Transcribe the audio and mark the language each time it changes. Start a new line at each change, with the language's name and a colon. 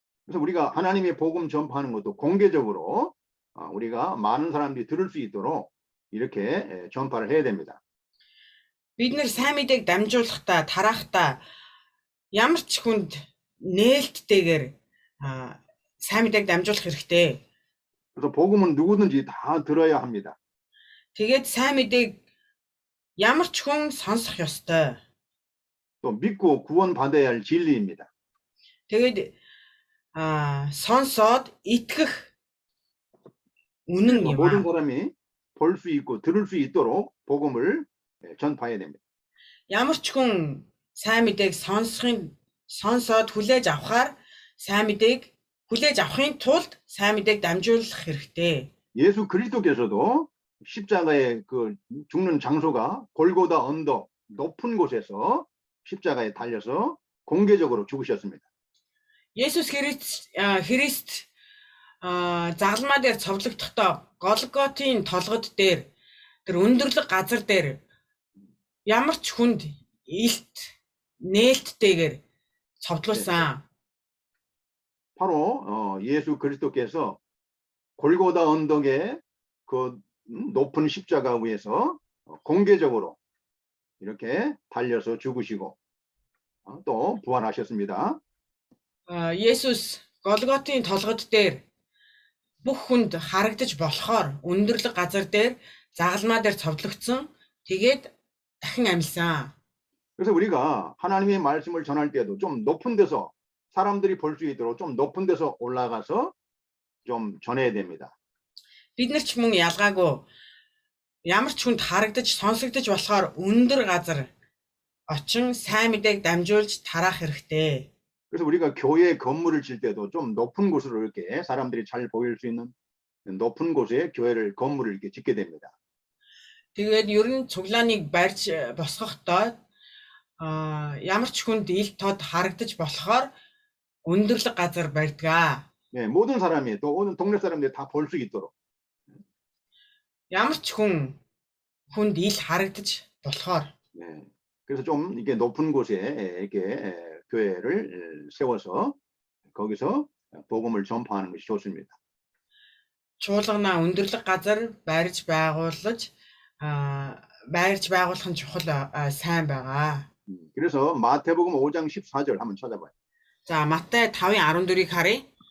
Korean: 그래서 우리가 하나님의 복음 전파하는 것도 공개적으로 우리가 많은 사람들이 들을 수 있도록 이렇게 전파를 해야 됩니다.
Mongolian: Бид нэр сайн мэдээг дамжуулахдаа, тарахдаа ямар ч хүнд нээлттэйгээр сайн мэдээг дамжуулах хэрэгтэй.
Korean: 그래서 복음은 누구든지 다 들어야 합니다.
Mongolian: Тэгээд сайн мэдээг ямар ч хүн сонсох ёстой.
Korean: 또 믿고 구원받아야 할 진리입니다.
Mongolian: Тэгээд сонсоод итгэх үнэн юм
Korean: 모든
Mongolian: аа.
Korean: 사람이 볼 수 있고 들을 수 있도록 복음을 전파해야 됩니다.
Mongolian: Ямар ч хүн сайн мэдээг сонсоод хүлээж авахаар сайн мэдээг хүлээж авахын тулд сайн мэдээг дамжуулах хэрэгтэй.
Korean: 예수 그리스도께서도 십자가의 그 죽는 장소가 골고다 언덕 높은 곳에서 십자가에 달려서 공개적으로 죽으셨습니다.
Mongolian: Есүс Христ загалмаа дээр цовдлогдохдоо Голготын толгод дээр тэр өндөрлөг газар дээр ямар ч хүнд илт нээлттэйгээр цовдлуулсан.
Korean: 바로 예수 그리스도께서 골고다 언덕의 그 높은 십자가 위에서 공개적으로 이렇게 달려서 죽으시고 또 부활하셨습니다.
Mongolian: Есүс Голготын толгод дээр бүх хүнд харагдаж болохоор өндөрлөг газар дээр загалмаа дээр цовдлогдсон. Тэгээд дахин амьсан.
Korean: 그래서 우리가 하나님의 말씀을 전할 때도 좀 높은 데서 사람들이 볼 수 있도록 좀 높은 데서 올라가서 좀 전해야 됩니다.
Mongolian: Бид нар ч мөн ялгаагүй ямар ч хүнд харагдаж сонсогдож болохоор өндөр газар очин сайн мэдээг дамжуулж тараах хэрэгтэй.
Korean: 그래서 우리가 교회 건물을 질 때도 좀 높은 곳으로 이렇게 사람들이 잘 보일 수 있는 높은 곳에 교회를 건물을 이렇게 짓게 됩니다.
Mongolian: Тэгээд ер нь цуглааныг барьж босгохдоо ямар ч хүнд ил тод харагдаж болохоор өндөрлөг газар барьдаг.
Korean: 네, 모든 사람이 또 오는 동네 사람들이 다 볼 수 있도록.
Mongolian: Ямар ч хүнд ил харагдаж болохоор.
Korean: 네, 그래서 좀 이게 높은 곳에 이렇게 교회를 세워서 거기서 복음을 전파하는 것이 좋습니다.
Mongolian: Чуулгана өндөрлөг газар барьж байгуулж байгуулах нь чухал сайн байгаа.
Korean: 그래서 마태복음 5장 14절 한번 찾아봐요.
Mongolian: 자, 마태 5:14ыг харъя.